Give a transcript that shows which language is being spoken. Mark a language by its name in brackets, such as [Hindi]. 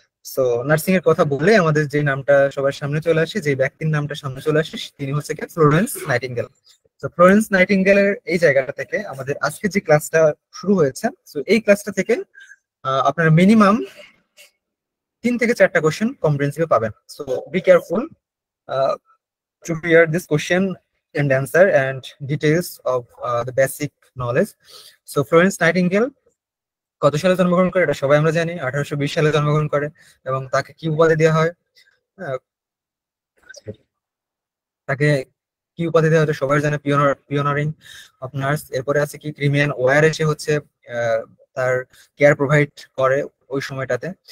[Bangla] So nursing এর কথা বললে আমাদের যে নামটা সবার সামনে চলে আসে, যে ব্যক্তির নামটা সামনে চলে আসে, তিনি হচ্ছে কি ফ্লোরেন্স নাইটিঙ্গেল। তো ফ্লোরেন্স নাইটিঙ্গেলের এই জায়গাটা থেকে আমাদের আজকে যে ক্লাসটা শুরু হয়েছে, তো এই ক্লাসটা থেকে আপনারা মিনিমাম 3 থেকে 4টা কোশ্চেন কম্প্রিহেন্সিভে পাবেন। [English] So be careful to hear this question and answer and details of the basic knowledge. [Bangla] So Florence Nightingale কত সালে জন্মগ্রহণ করে এটা সবাই আমরা জানি, 1820 সালে জন্মগ্রহণ করে। এবং তাকে কি উপাধি দেওয়া হয়, তাকে কি উপাধি দেওয়া হয় সবাই জানে, পিওনারিং অফ নার্স। এরপরে আছে কি ক্রিমিয়ান ওয়ার এসে হচ্ছে তার কেয়ার প্রোভাইড করে ওই সময়টাতে।